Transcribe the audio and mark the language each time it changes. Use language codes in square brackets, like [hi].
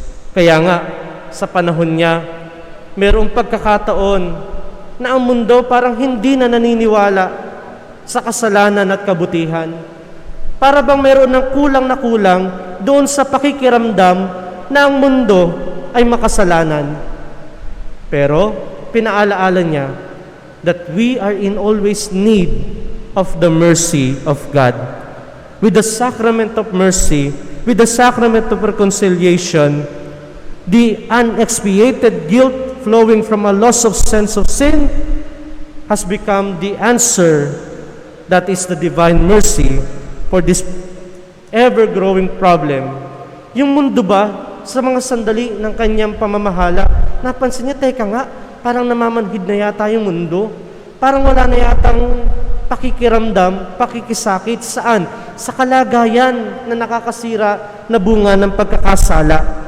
[tl] Kaya nga, sa panahon niya, mayroong pagkakataon na ang mundo parang hindi na naniniwala sa kasalanan at kabutihan. Para bang mayroon ng kulang na kulang doon sa pakikiramdam na ang mundo ay makasalanan. Pero, pinaalaala niya [en] that we are in always need of the mercy of God. With the sacrament of mercy, with the sacrament of reconciliation, the unexpiated guilt flowing from a loss of sense of sin has become the answer that is the divine mercy for this ever-growing problem. [tl] Yung mundo ba, sa mga sandali ng kanyang pamamahala, napansin niya, teka nga, parang namamanhid na yata yung mundo. Parang wala na yatang pakikiramdam, pakikisakit. Saan? Sa kalagayan na nakakasira na bunga ng pagkakasala.